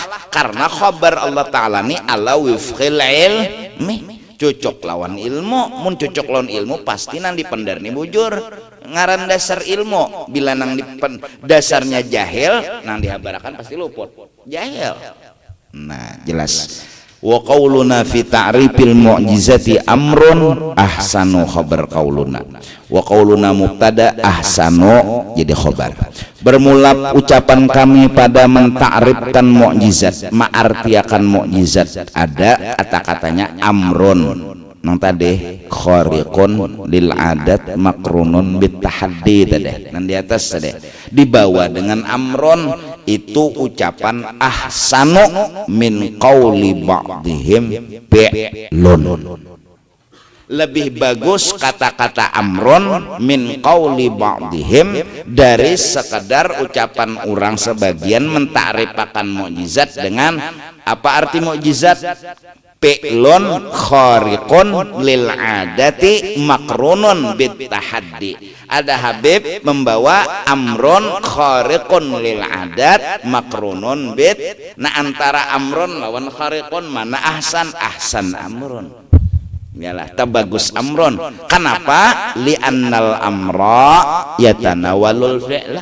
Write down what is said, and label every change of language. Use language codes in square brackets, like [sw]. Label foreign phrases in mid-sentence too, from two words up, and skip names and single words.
[bjn] Karena khabar Allah Ta'ala ini [ar] على وفق العلم, [bjn] cocok lawan ilmu. Mun cocok lawan ilmu pasti nang dipendar nih bujur. Ngaran dasar ilmu, bila nang dasarnya jahil nang dihabarakan pasti luput jahil. Nah jelas. [ar] وقولنا في تعريف المعجزة أمر أحسن خبر قولنا. وقولنا مبتدأ أحسن jadi khabar. [id] Bermula ucapan kami pada mentakrifkan mukjizat, ma'artiakan mukjizat ada kata-katanya amrun. [bjn] Nang tadi [ar] خارق للعادة مقرون بالتحدي [bjn] tadi. Nang di atas tadi dibawa dengan amron itu ucapan [ar] أحسن من قول بعضهم فعل. [id] Lebih bagus kata-kata [ar] أمرا من قول بعضهم [id] dari sekedar ucapan orang sebagian mentakrifakan mukjizat dengan apa arti mukjizat? [ar] فعل خارق للعادة مقرون بالتحدي. Ada Habib membawa أمرا خارق للعادة مقرون ب. [bjn] Nah antara amron lawan khariqun mana ahsan? [ar] أحسن أمرا. [bjn] Yalah tabagus amron. [id] Kenapa? [ar] لأن الأمر يتناول الفعل.